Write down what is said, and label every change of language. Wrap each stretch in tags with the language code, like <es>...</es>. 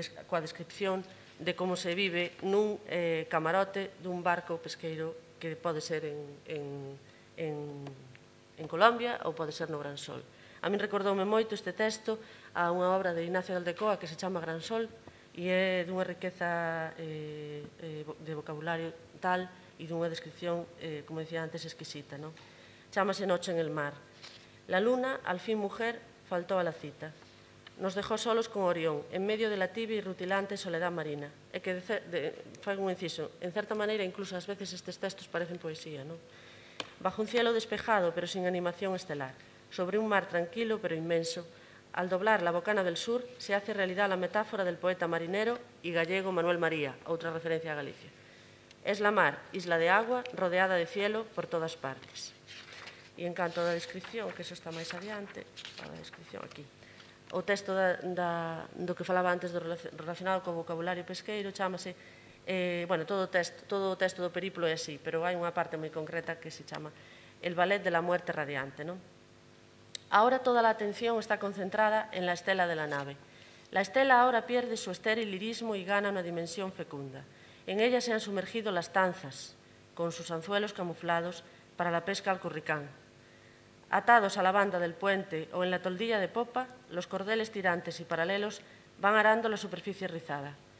<gl>coa descripción de como se vive nun camarote dun barco pesqueiro que pode ser en Colombia ou pode ser no Gran Sol. A min recordoume moito este texto a unha obra de Ignacio de Aldecoa que se chama Gran Sol, e é dunha riqueza de vocabulario tal e dunha descripción, como decía antes, exquisita. Chámase Noche en el mar.</gl> <es>La luna, al fin mujer, faltó a la cita. Nos dejó solos con Orión, en medio de la tibia y rutilante soledad marina.</es> <gl>É que, fai un inciso, en certa maneira, incluso ás veces estes textos parecen poesía, non?</gl> <es>Bajo un cielo despejado, pero sin animación estelar, sobre un mar tranquilo, pero inmenso, al doblar la bocana del sur, se hace realidad la metáfora del poeta marinero y gallego Manuel María,</es> <gl>outra referencia a Galicia.</gl> <es>Es la mar, isla de agua, rodeada de cielo por todas partes.</es> <gl>E en canto da descripción, que eso está máis adiante, a descripción aquí. O texto do que falaba antes relacionado co vocabulario pesqueiro chámase, todo o texto do periplo é así, pero hai unha parte moi concreta que se chama El ballet de la muerte radiante.</gl> <es>Ahora toda la atención está concentrada en la estela de la nave. La estela ahora pierde su estéril lirismo y gana una dimensión fecunda. En ella se han sumergido las tanzas, con sus anzuelos camuflados para la pesca al curricán. Atados a la banda del puente o en la toldilla de popa, los cordeles tirantes y paralelos van arando la superficie rizada.</es>